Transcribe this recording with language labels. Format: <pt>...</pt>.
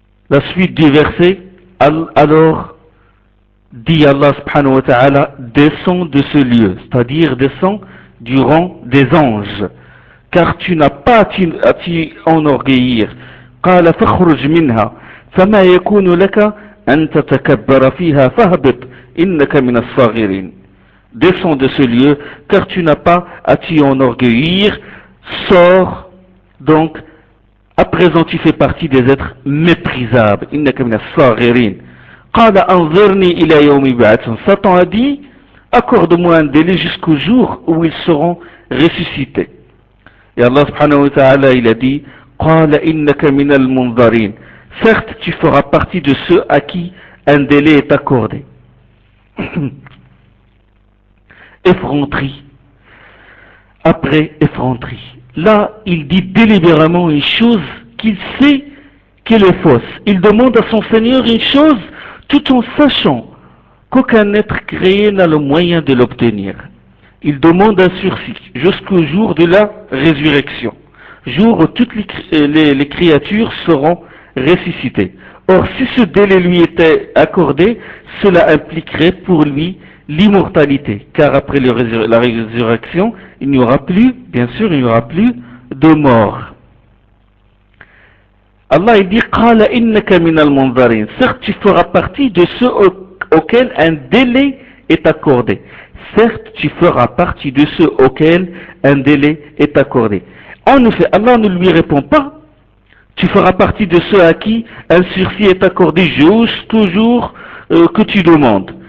<fr>La suite du verset, alors dit Allah subhanahu wa ta'ala, descends de ce lieu, c'est-à-dire descends du rang des anges, car tu n'as pas à t'y enorgueillir.</fr> <ar>قال فاخرج منها فما يكون لك أن تتكبر فيها فاهبط إنك من الصاغرين.</ar> <fr>Descends de ce lieu, car tu n'as pas à t'y enorgueillir, sors donc, à présent tu fais partie des êtres méprisables.</fr> <ar>إنك من الصاغرين. قال أنظرني إلى يوم يبعثون.</ar> <fr>Satan a dit, accorde-moi un délai jusqu'au jour où ils seront ressuscités. Et Allah subhanahu wa ta'ala, il a dit,</fr> <ar>قال إنك من المنظرين.</ar> <fr>Certes, tu feras partie de ceux à qui un délai est accordé. Effronterie. Après effronterie. Là, il dit délibérément une chose qu'il sait qu'elle est fausse. Il demande à son Seigneur une chose tout en sachant qu'aucun être créé n'a le moyen de l'obtenir. Il demande un sursis jusqu'au jour de la résurrection, jour où toutes les créatures seront ressuscitées. Or, si ce délai lui était accordé, cela impliquerait pour lui l'immortalité, car après la résurrection, il n'y aura plus, bien sûr, il n'y aura plus de mort. Allah il dit</fr> <ar>قال إنك من المنظرين.</ar> <fr>Certes, tu feras partie de ceux auxquels un délai est accordé. Certes, tu feras partie de ceux auxquels un délai est accordé. En effet, Allah ne lui répond pas. Tu feras partie de ceux à qui un sursis est accordé jusqu'au jour que tu demandes.</fr>